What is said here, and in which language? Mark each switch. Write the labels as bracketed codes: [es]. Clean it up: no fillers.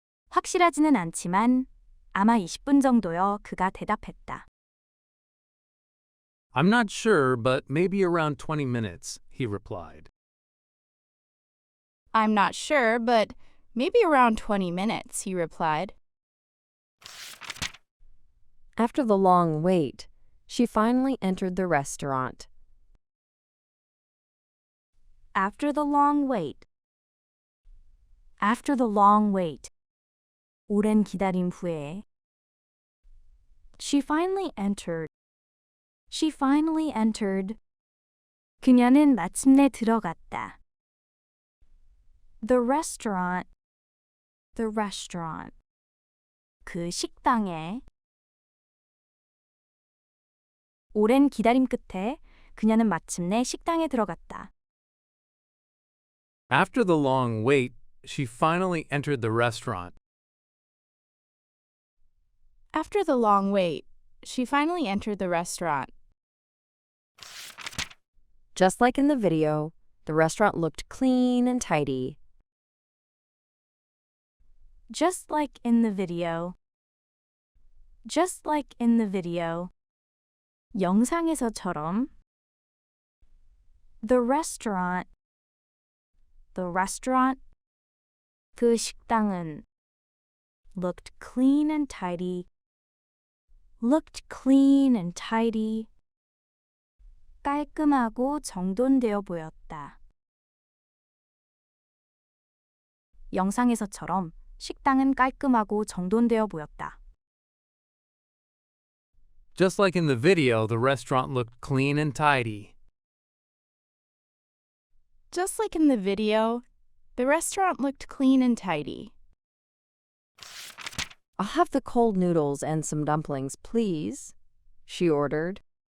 [ko] 확실하지는 않지만 아마 20분 정도요. 그가 대답했다. [en] I'm not sure, but maybe around 20 minutes, he replied. I'm not sure, but maybe around 20 minutes, he replied. After the long wait, she finally entered the restaurant. After the long wait. After the long wait. [ko] 오랜 기다림 후에. [en] She finally entered. She finally entered. [ko] 그녀는 마침내 들어갔다. [en] The restaurant. The restaurant. [ko] 그 식당에. 오랜 기다림 끝에 그녀는 마침내 식당에 들어갔다. [en] After the long wait, she finally entered the restaurant. After the long wait, she finally entered the restaurant. Just like in the video, the restaurant looked clean and tidy. Just like in the video. Just like in the video. [ko] 영상에서처럼. [en] The restaurant. The restaurant. [ko] 그 식당은. [en] Looked clean and tidy. Looked clean and tidy. [ko] 깔끔하고 정돈되어 보였다. 영상에서처럼 식당은 깔끔하고 정돈되어 보였다. [en] Just like in the video, the restaurant looked clean and tidy. Just like in the video, the restaurant looked clean and tidy. I'll have the cold noodles and some dumplings, please, she ordered.